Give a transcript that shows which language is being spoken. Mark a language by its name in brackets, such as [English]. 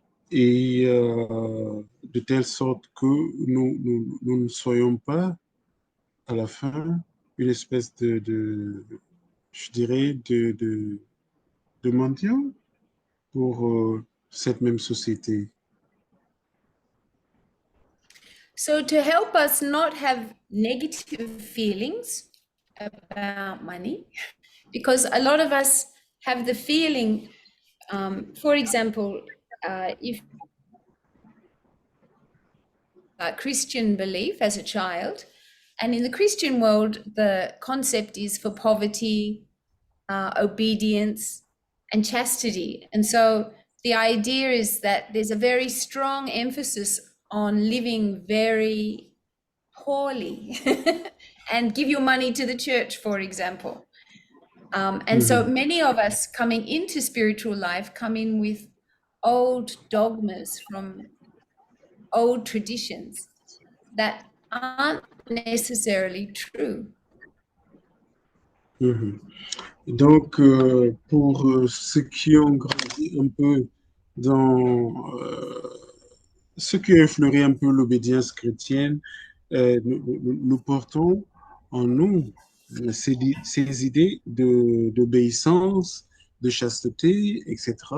[French] Et de telle sorte que nous ne soyons pas à la fin une espèce je dirais, de mendiants pour cette même société. [English] So, to help us not have negative feelings about money, because a lot of us have the feeling, for example, if Christian belief as a child, and in the Christian world, the concept is for poverty, obedience, and chastity. And so the idea is that there's a very strong emphasis on living very poorly and give your money to the church, for example. And so Mhm, many of us coming into spiritual life come in with old dogmas from old traditions that aren't necessarily true. mhm. [French] Donc, pour ceux qui ont grandi un peu dans ce qui a effleuré un peu l'obédience chrétienne, nous portons en nous ces idées d'obéissance, de chasteté, etc.